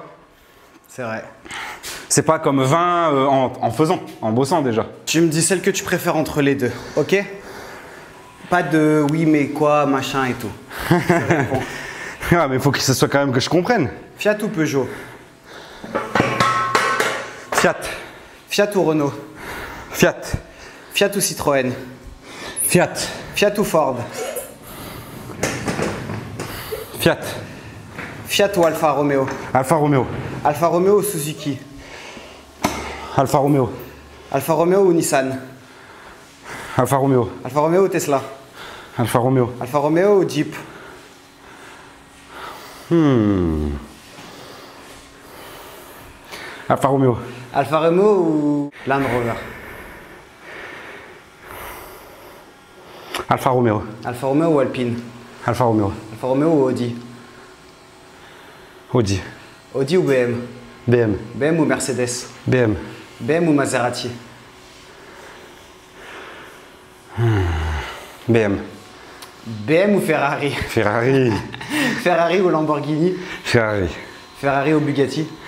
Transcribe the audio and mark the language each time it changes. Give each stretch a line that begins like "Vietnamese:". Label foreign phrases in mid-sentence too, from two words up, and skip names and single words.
French: C'est vrai. C'est pas comme 20 en faisant, en bossant déjà. Tu me dis celle que tu préfères entre les deux, ok? Pas de oui mais quoi, machin et tout. Bon. Ah, mais il faut que ce soit quand même que je comprenne. Fiat ou Peugeot? Fiat. Fiat ou Renault? Fiat. Fiat ou Citroën? Fiat. Fiat ou Ford? Fiat. Fiat ou Alfa Romeo? Alfa Romeo. Alfa Romeo ou Suzuki? Alfa Romeo. Alfa Romeo ou Nissan? Alfa Romeo. Alfa Romeo ou Tesla? Alfa Romeo. Alfa Romeo ou Jeep? Alfa Romeo. Alfa Romeo ou Land Rover? Alfa Romeo. Alfa Romeo ou Alpine? Alfa Romeo. Alfa Romeo ou Audi? Audi. Audi ou BM? BM. BM ou Mercedes? BM. BM ou Maserati? BM. BM ou Ferrari? Ferrari. Ferrari ou Lamborghini? Ferrari. Ferrari ou Bugatti?